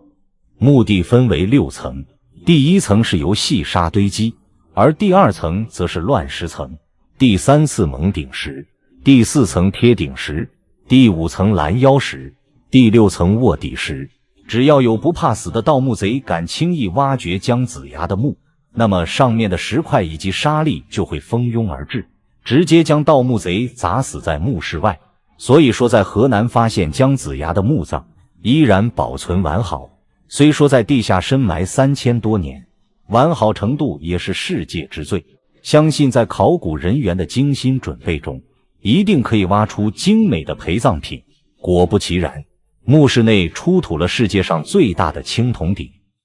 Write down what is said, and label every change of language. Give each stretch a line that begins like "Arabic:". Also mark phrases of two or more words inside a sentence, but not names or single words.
Chinese: 墓地分為6層，第1層是由細沙堆積，而第2層則是亂石層，第3次蒙頂石，第4層貼頂石，第5層攔腰石，第6層臥底石。只要有不怕死的盜墓賊敢輕易挖掘姜子牙的墓，那麼上面的石塊以及沙礫就會蜂擁而至，直接將盜墓賊砸死在墓室外。所以說，在河南發現姜子牙的墓葬依然保存完好，雖說在地下深埋3000多年，完好程度也是世界之最。相信在考古人員的精心準備中，一定可以挖出精美的陪葬品。果不其然，墓室內出土了世界上最大的青铜鼎。